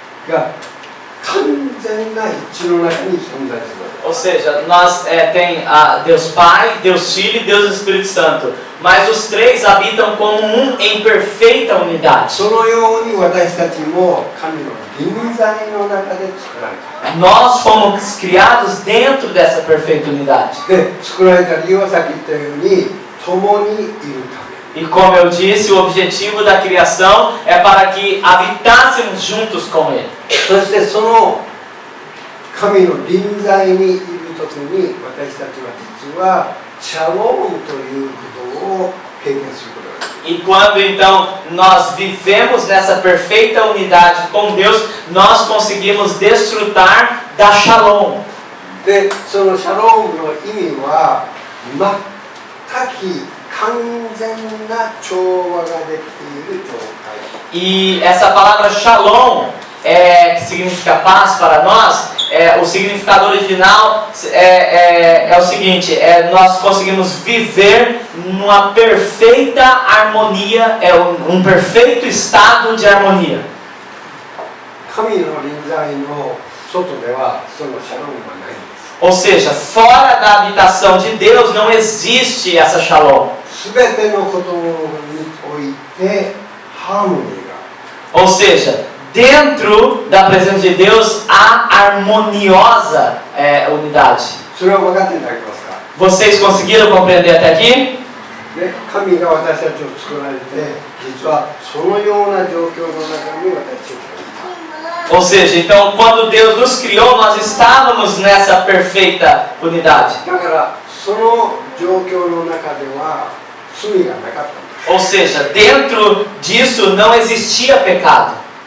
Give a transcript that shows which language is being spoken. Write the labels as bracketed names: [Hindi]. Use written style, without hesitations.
[Japanese] が完全な一致の中に存在する。 [Portuguese] Ou seja, nós tem Deus Pai, Deus Filho e Deus Espírito Santo. Mas os três habitam como um em perfeita unidade. [Japanese] そのように私たちも神の臨在の中で作られた。 [Portuguese] Nós fomos criados dentro dessa perfeita unidade. [Japanese] で、作られた理由はさっき言ったように、共にいるため。 [Portuguese] E como eu disse, o objetivo da criação é para que habitássemos juntos com Ele. [Japanese] そしてその神の臨在にいるときに私たちは実はシャロームということを経験することができる。 [Portuguese] E quando então nós vivemos nessa perfeita unidade com Deus, nós conseguimos desfrutar da Shalom. [Japanese] で、そのシャロームの意味は全く完全な調和ができている状態。 [Portuguese] E essa palavra Shalom, que significa paz para nós, o significado original é o seguinte: nós conseguimos viver numa perfeita harmonia, um perfeito estado de harmonia. [Japanese] 神の臨在の外ではそのシャロームはないんです。 [Portuguese] Ou seja, fora da habitação de Deus não existe essa Shalom. [Japanese] すべてのことにおいてハーモニーが。 [Portuguese] Ou seja, dentro da presença de Deus há harmoniosa unidade. [Japanese] それは分かっていただけますか？ [Portuguese] Vocês conseguiram compreender até aqui? [Japanese] ね、神が私たちを作られて、実はそのような状況の中に私たちがいた。 [Portuguese] Ou seja, então quando Deus nos criou, nós estávamos nessa perfeita unidade. [Japanese] だからその状況の中では罪がなかったんです。 [Portuguese] Ou seja, dentro disso não existia pecado.